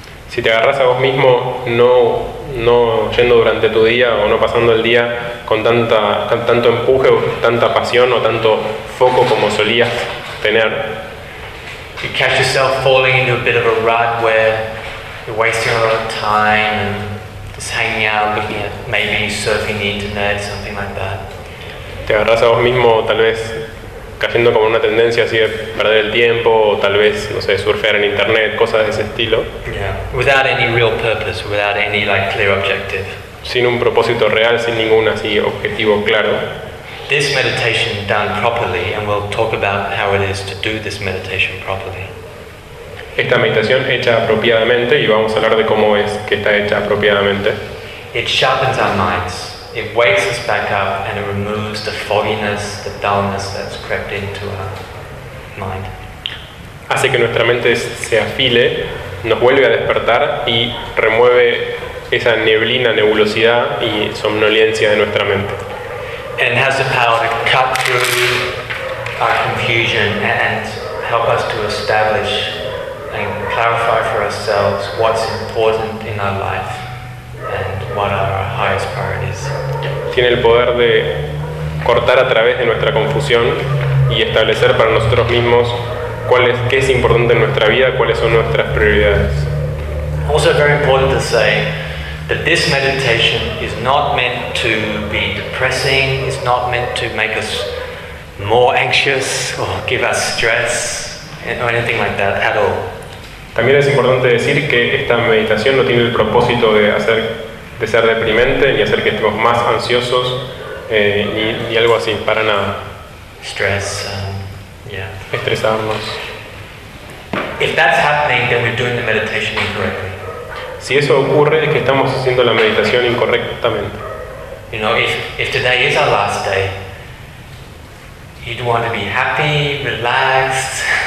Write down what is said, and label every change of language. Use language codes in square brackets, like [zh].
[es] Si te agarras a vos mismo no yendo durante tu día o no pasando el día con tanto empuje o tanta pasión o tanto foco como solías tener. [en] You catch yourself falling into a bit of a rut where you're wasting a lot of time and just hanging out, looking at maybe surfing the internet, something like that. [es] Te agarras a vos mismo tal vez cayendo como una tendencia así de perder el tiempo o tal vez, no sé, surfear en internet, cosas de ese estilo. [en] Yeah. Without any real purpose, without any like clear objective. [es] Sin un propósito real, sin ningún así objetivo claro. [en] This meditation done properly, and we'll talk about how it is to do this meditation properly. [es] Esta meditación hecha apropiadamente, y vamos a hablar de cómo es que está hecha apropiadamente. [en] It sharpens our minds. It wakes us back up and it removes the fogginess, the dullness that's crept into our mind. [es] Hace que nuestra mente se afile, nos vuelve a despertar y remueve esa neblina, nebulosidad y somnolencia de nuestra mente. [en] And has the power to cut through our confusion and help us to establish and clarify for ourselves what's important in our life and what are our highest priorities. [es] Tiene el poder de cortar a través de nuestra confusión y establecer para nosotros mismos qué es importante en nuestra vida, cuáles son nuestras prioridades. [en] Also very important to say that this meditation is not meant to be depressing, it's not meant to make us more anxious or give us stress or anything like that at all. [es] También es importante decir que esta meditación no tiene el propósito de ser deprimente ni hacer que estemos más ansiosos ni algo así, para nada. [en] Stress, yeah. [es] Estresarnos. [en] If that's happening, then we're doing the meditation incorrectly. [es] Si eso ocurre, es que estamos haciendo la meditación incorrectamente. [en] You know, if today is our last day, you'd want to be happy, relaxed.